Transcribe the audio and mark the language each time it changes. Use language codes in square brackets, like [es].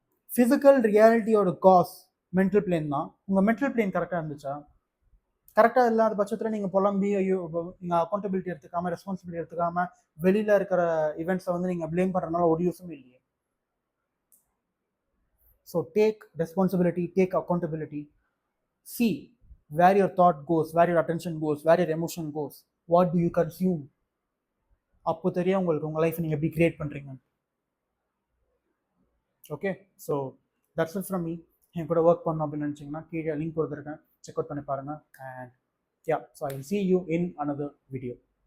[ta] Physical ரியாலிட்டியோட cos mental plane தான். உங்க mental plane கரெக்டா இருந்துச்சா? கரெக்டா இல்லாத பட்சத்துல நீங்க புலம்பி ஐயோ நீங்க அக்கௌண்டபிலிட்டி எடுத்துக்காம, ரெஸ்பான்சிபிலிட்டி எடுத்துக்காம வெளியில இருக்கிற ஈவெண்ட்ஸை வந்து நீங்க பிளேம் பண்றதுனால ஒரு யூஸும் இல்லையே. [en] So take responsibility, take accountability. See where your thought goes, where your attention goes, where your emotion goes. What do you consume? [ta] அப்போ தெரியும் உங்களுக்கு உங்கள் லைஃப் நீங்கள் எப்படி கிரியேட் பண்ணுறீங்க. [en] Okay, so that's it from me. [ta] என் கூட ஒர்க் பண்ணணும் அப்படின்னு நினச்சிங்கன்னா கீழே லிங்க் கொடுத்துருக்கேன், செக் அவுட் பண்ணி பாருங்கள். [en] And yeah, so I will see you in another video.